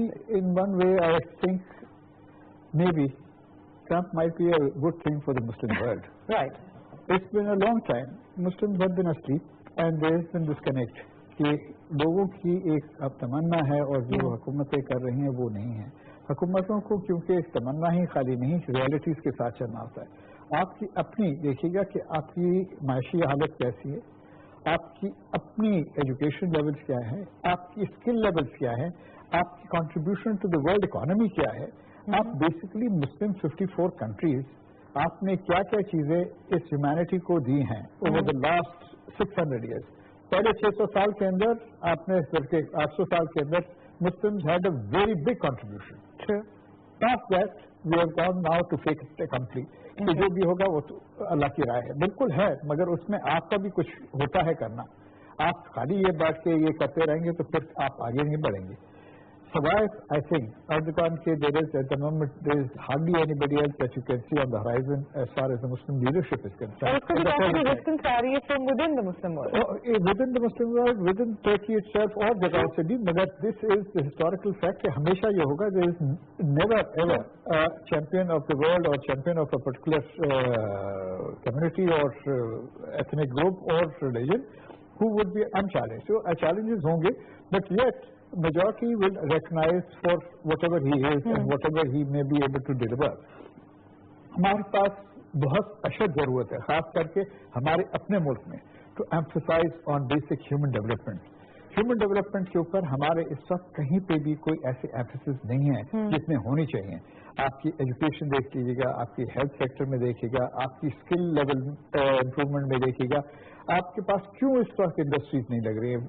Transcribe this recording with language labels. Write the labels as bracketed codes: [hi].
[en] In one way, I think maybe Trump might be a good thing for the Muslim world. Right. It's been a long time. Muslims have been asleep and there has been disconnect. [ur] کہ لوگوں کی ایک اب تمنا ہے اور جو حکومتیں کر رہی ہیں وہ نہیں ہے. حکومتوں کو کیونکہ ایک تمنا ہی خالی نہیں, ریالٹیز کے ساتھ چلنا ہوتا ہے. آپ کی اپنی دیکھیے گا کہ آپ کی معاشی حالت کیسی ہے, آپ کی اپنی ایجوکیشن لیولس کیا ہے, آپ کی اسکل لیولس کیا ہے, آپ کی contribution to the world economy کیا ہے. آپ بیسکلی مسلم 54 کنٹریز آپ نے کیا کیا چیزیں اس ہیومینٹی کو دی ہیں اوور دا لاسٹ 600 ایئرس. پہلے 600 سال کے اندر آپ نے بلکہ 800 سال کے اندر [en] Muslims had a very big contribution. Not that we have gone now to fake it complete. [ur] کہ جو بھی ہوگا وہ تو اللہ کی رائے ہے, بالکل ہے, مگر اس میں آپ کا بھی کچھ ہوتا ہے کرنا. آپ خالی یہ بات کے یہ کرتے رہیں گے تو پھر آپ آگے نہیں بڑھیں گے. سوائے آئی تھنک ارجکان کے [en] there is at the moment there is hardly anybody else that you can see on the horizon as far as the Muslim leadership is concerned. [ur] اور اس کو بھی کافی resistance آ رہی ہے [en] from within the Muslim world. Within the Muslim world, within Turkey itself [ur] اور جگہوں سے بھی, [en] مگر this is the historical fact [ur] کہ ہمیشہ یہ ہوگا [en] there is never ever a champion of the world or champion of a particular community or ethnic group or religion who would be unchallenged. So challenges [ur] ہوں گے, [en] but yet majority will recognize for whatever he is and whatever he may be able to deliver. [ur] ہمارے پاس بہت اشد ضرورت ہے خاص کر کے ہمارے اپنے ملک میں [en] to emphasize on basic human development. [ur] Human development کے اوپر ہمارے اس وقت کہیں پہ بھی کوئی ایسے emphasis نہیں ہے جس میں ہونی چاہیے. آپ کی ایجوکیشن دیکھ لیجیے گا, آپ کی ہیلتھ سیکٹر میں دیکھیے گا, آپ کی اسکل لیول امپروومنٹ میں دیکھیے گا, آپ کے پاس کیوں اس وقت انڈسٹریز نہیں لگ رہی ہیں.